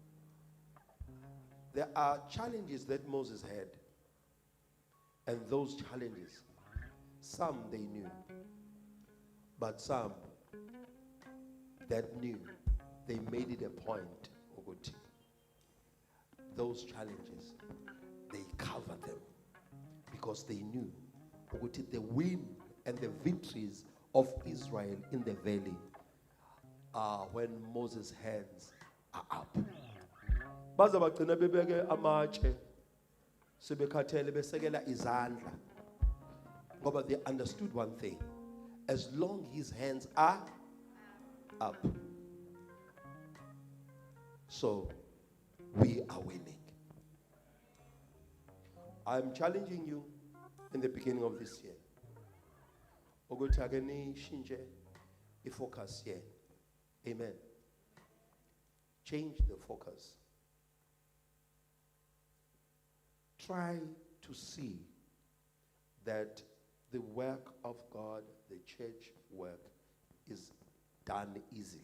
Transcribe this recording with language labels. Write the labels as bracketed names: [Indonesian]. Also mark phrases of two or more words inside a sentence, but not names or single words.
[English] There are challenges that Moses had, and those challenges, some they knew, but some that knew, they made it a point, Oguti. Those challenges, they covered them because they knew, Oguti, the win and the victories of Israel in the valley are when Moses' hands are up. [Zulu] Baza bagcina bebeke amatshe sebekhathele besekela izandla ngoba [English] they understood one thing: as long his hands are up, so we are winning. I'm challenging you in the beginning of this year. [Zulu] Ukuthi ake nishintshe [English] ifocus here. Amen. Change the focus. Try to see that the work of God, the church work, is done easily.